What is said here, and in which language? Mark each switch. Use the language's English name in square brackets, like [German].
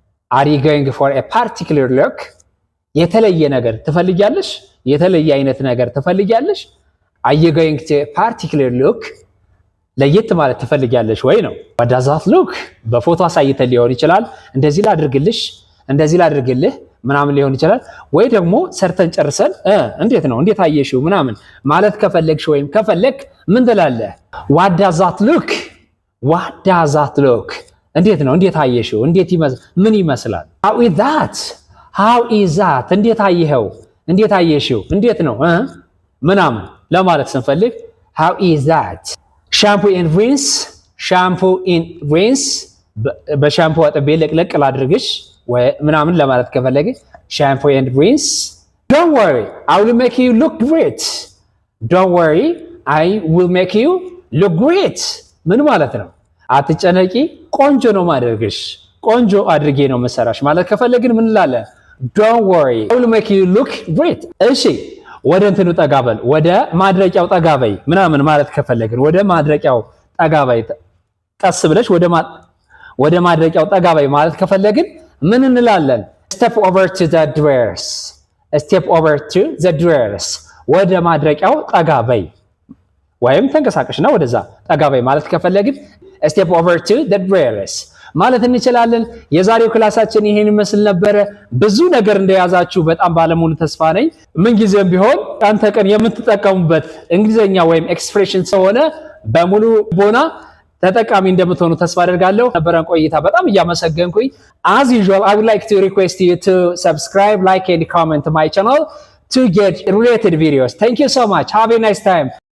[English] Are you going for a particular look? [Amharic] የተለየ ነገር ትፈልጊያለሽ? የተለየ አይነት ነገር ትፈልጊያለሽ? [English] Are you going to a particular look? [Amharic] ለየት ማለት ትፈልጊያለሽ ወይ ነው። [English] what does that look? [Amharic] በፎቶ አሳይተን ሊሆን ይችላል። እንደዚህ ላድርግልሽ፣ እንደዚህ ላድርግልህ ምናምን ሊሆን ይችላል። ወይ ደግሞ ሰርተን ጨርሰን እንዴት ነው እንዴት አየሽው ምናምን ማለት ከፈለግሽ ወይም ከፈለክ ምን ትላለህ? [English] what does that look? what does that look? [Amharic] እንዴት ነው እንዴት አየሽው እንዴት ምን ይመስላል? [English] how is that? how is that? [Amharic] እንዴት አየኸው እንዴት አየሽው እንዴት ነው ምናምን ለማለት ስንፈልግ [English] how is that? shampoo and rinse. shampoo and rinse [Amharic] በሻምፑ አጥቤ ለቅለቅ ላድርግሽ ወይ ምናምን ለማለት ከፈለገ shampoo and rinse. [English] Don't worry, I will make you look great. Don't worry, I will make you look great. [Amharic] ምን ማለት ነው? አትጨነቂ ቆንጆ ነው ማድረግሽ ቆንጆ አድርጌ ነው መሰራሽ ማለት ከፈለግን ምን እንላለን? [English] Don't worry, I will make you look great. [Amharic] እሺ ወደ እንትኑ ጠጋበል ወደ ማድረቂያው ጠጋበይ ምናምን ማለት ከፈለግን ወደ ማድረቂያው ጠጋበይ ቀስ ብለሽ ወደ ማድረቂያው ጠጋበይ ማለት ከፈለግን ምን እንላለን? [English] step over to the drawers. step over to the drawers. [Amharic] ወደ ማድረቂያው ጠጋበይ ወይም ተንቀሳቀሽና ወደዛ ጠጋበይ ማለት ከፈለግን [English] step over to the drawers [Amharic] ማለት እንችላለን። የዛሬው ክላሳችን ይሄን ይመስል ነበር። ብዙ ነገር እንደያዛችሁ በጣም ባለሙሉ ተስፋ ነኝ። ምን ጊዜም ቢሆን አንተ ቀን የምትጠቀሙበት እንግሊዘኛ ወይም ኤክስፕሬሽን ስለሆነ በሙሉ ቦና ተጠቃሚ እንደምትሆኑ ተስፋ አደርጋለሁ። ነበረን ቆይታ በጣም እያመሰገንኩኝ [English] as usual I would like to request you to subscribe, like and comment my channel to get related videos. Thank you so much. Have a nice time.